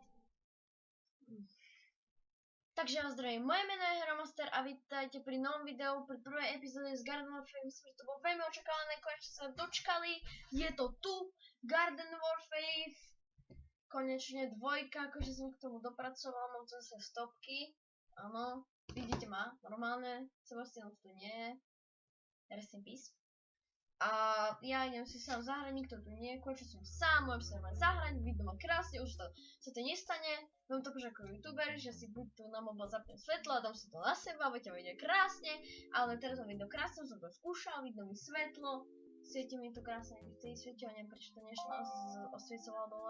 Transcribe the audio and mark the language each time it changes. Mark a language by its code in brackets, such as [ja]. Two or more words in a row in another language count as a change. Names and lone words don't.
[sk] Takže vás zdravím, moje meno je Hromaster a vítajte pri novom videu, pri prvej epizóde z Garden Warfare. Myslím, že to bolo veľmi očakávané, konečne sa dočkali. Je to tu, Garden Warfare, konečne dvojka, akože som k tomu dopracoval, mám to zase stopky. Áno, vidíte ma, normálne, Sebastian už tu nie je, [en] rest in peace. [sk] A ja idem si sám zahrať, nikto tu nie je, konečne som sám, môžem sa normálne zahrať, vidno ma krásne, už sa to nestane. Mám to ako youtuber, že si buď tu na mobil zapnem svetlo a dám si to na seba, budete vidieť krásne, ale teraz mám vidno krásne, som to skúšal, vidno mi svetlo, svieti mi to krásne, vtedy svietilo, neviem prečo to nešlo, osviecovalo dole.